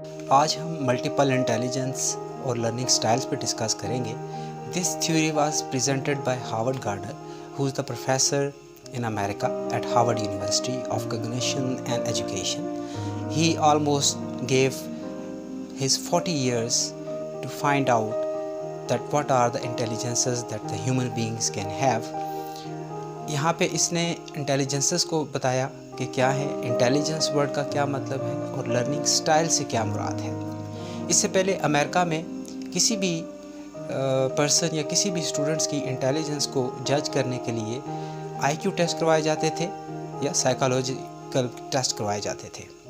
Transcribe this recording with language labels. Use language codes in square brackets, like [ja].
[ur] آج ہم multiple intelligence اور لرننگ سٹائلز پہ ڈسکس کریں گے. [en] This theory was presented by Howard Gardner who is the professor in America at Harvard University of Cognition and Education. He almost gave his 40 years to find out that what are the intelligences that the human beings can have. [ur] یہاں پہ اس نے intelligences کو بتایا کہ کیا ہے، intelligence word کا کیا مطلب ہے اور لرننگ سٹائل سے کیا مراد ہے. اس سے پہلے امریکہ میں کسی بھی پرسن یا کسی بھی اسٹوڈنٹس کی انٹیلیجنس کو جج کرنے کے لیے آئی کیو ٹیسٹ کروائے جاتے تھے یا سائیکالوجیکل ٹیسٹ کروائے جاتے تھے.